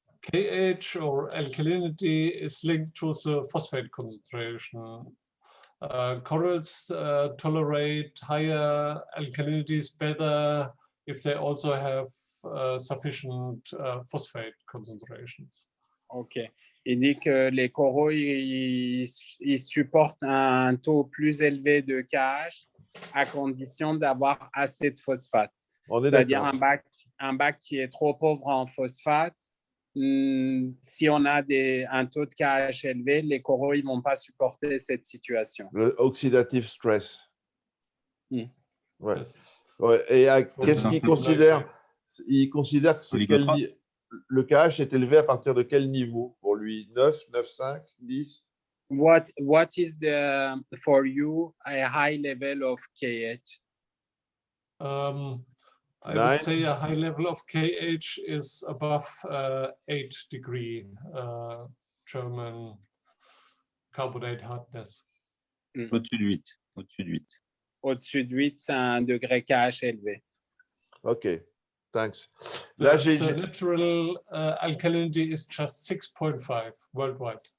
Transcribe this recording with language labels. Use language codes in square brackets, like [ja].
[en] KH or alkalinity is linked to the phosphate concentration. Corals tolerate higher alkalinities better if they also have sufficient phosphate concentrations. OK. [fr] Il dit que les coraux, ils supportent un taux plus élevé de KH à condition d'avoir assez de phosphate. C'est-à-dire un bac qui est trop pauvre en phosphate, si on a un taux de KH élevé, les coraux ne vont pas supporter cette situation. [en] Le oxidative stress. [fr] Ouais. Ouais. Et qu'est-ce qu'il considère? Il considère que le KH est élevé à partir de quel niveau pour lui? 9, 9,5, 10? [en] What is for you a high level of KH? I would say a high level of KH is above 8 degree German carbonate hardness. [fr] Au-dessus de 8. Au-dessus de 8, c'est un degré KH élevé. [en] OK, thanks. Là, the natural alkalinity is just 6.5 worldwide.